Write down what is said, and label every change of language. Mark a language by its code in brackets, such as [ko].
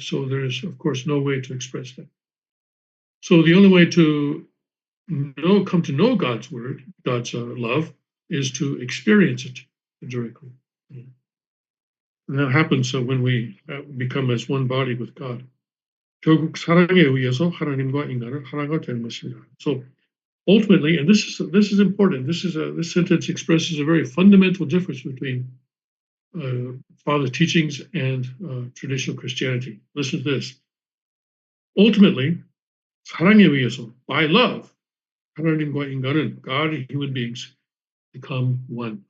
[en] So there's, of course, no way to express that. So the only way to come to know God's word, God's love, is to experience it directly. And that happens when we become as one body with God. [ko] 결국 사랑에 의해서 하나님과 인간은 하나가 되는 것입니다. [en] So ultimately, and this is important. This sentence expresses a very fundamental difference between Father's teachings and traditional Christianity. Listen to this. Ultimately, [ko] 사랑에 의해서, [en] by love, [ko] 하나님과 인간은, [en] God and human beings, become one.